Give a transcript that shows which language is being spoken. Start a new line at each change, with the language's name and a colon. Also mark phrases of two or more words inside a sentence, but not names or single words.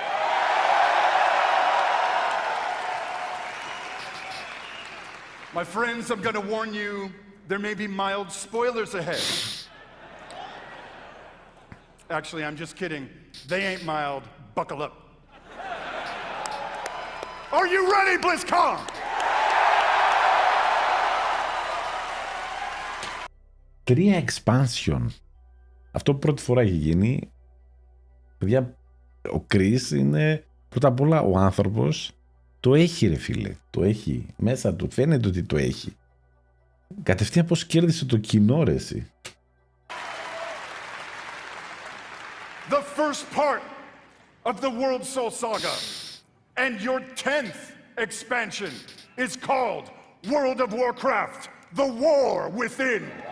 English: My friends, I'm going to warn you, there may be mild spoilers ahead. Actually, I'm just kidding. They ain't mild. Buckle up. Are you ready, BlizzCon?
Greek: Τρία expansion. Αυτό πρώτη φορά έχει γίνει. Παιδιά, ο Chris είναι πρώτα απ' όλα ο άνθρωπος. Το έχει ρε φίλε. Το έχει. Μέσα του φαίνεται ότι το έχει. Κατευθείαν πως κέρδισε το κοινό ρε εσύ.
English: The first part of the Worldsoul Saga and your 10th expansion is called World of Warcraft, The War Within.